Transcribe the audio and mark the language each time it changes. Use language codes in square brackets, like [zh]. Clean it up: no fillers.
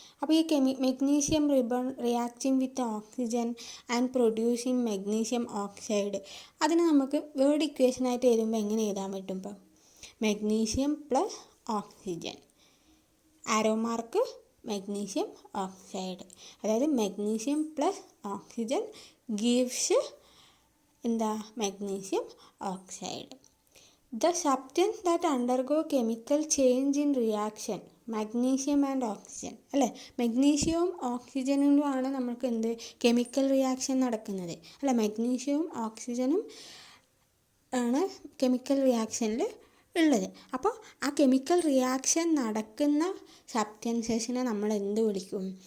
[ml] അപ്പോൾ ഈ magnesium ribbon [en] reacting with oxygen and producing magnesium oxide, [ml] അതിന് നമുക്ക് വേർഡ് ഇക്വേഷനായിട്ട് എഴുതുമ്പോൾ എങ്ങനെ എഴുതാൻ പറ്റും? ഇപ്പം magnesium plus oxygen, arrow mark magnesium oxide, അതായത് മെഗ്നീഷ്യം പ്ലസ് ഓക്സിജൻ ഗീവ്സ് എന്താ? Magnesium oxide. [en] The substance that undergo chemical change in reaction, magnesium and oxygen, [ml] അല്ലേ? മെഗ്നീഷ്യവും ഓക്സിജനും ആണ് നമുക്ക് എന്ത് കെമിക്കൽ റിയാക്ഷൻ നടക്കുന്നത്, അല്ല? മെഗ്നീഷ്യവും ഓക്സിജനും ആണ് കെമിക്കൽ റിയാക്ഷനിൽ ഉള്ളത്. അപ്പോൾ ആ കെമിക്കൽ റിയാക്ഷൻ നടക്കുന്ന സബ്സ്റ്റൻസസിനെ നമ്മൾ എന്ത് വിളിക്കും?